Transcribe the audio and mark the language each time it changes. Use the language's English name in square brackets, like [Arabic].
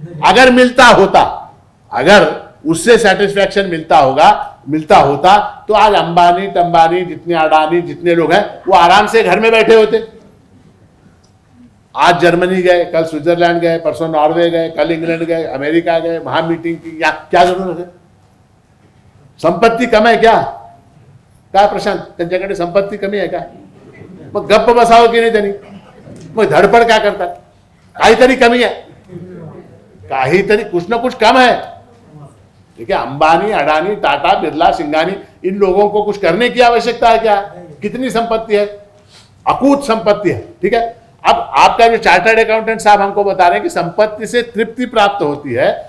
[Hindi] अगर मिलता होता, अगर उससे सेटिस्फैक्शन मिलता होता तो आज अंबानी टंबानी जितने अडानी जितने लोग हैं वो आराम से घर में बैठे होते. आज जर्मनी गए, कल स्विट्जरलैंड गए, परसों नॉर्वे गए, कल इंग्लैंड गए, अमेरिका गए, वहां मीटिंग की. क्या जरूरत है? संपत्ति कम है क्या? [Marathi] काय प्रशांत, त्यांच्याकडे संपत्ती कमी आहे का? मग गप्प बसावं की नाही त्यांनी? मग धडपड काय करतात? [Hindi] काहीतरी कमी है, काहीतरी कुछ ना कुछ कम है. ठीक है, अंबानी अडानी टाटा बिरला सिंघानी, इन लोगों को कुछ करने की आवश्यकता है क्या? कितनी संपत्ति है? अकूत संपत्ति है. ठीक है, अब आपका जो चार्टर्ड अकाउंटेंट साहब हमको बता रहे हैं कि संपत्ति से तृप्ति प्राप्त होती है.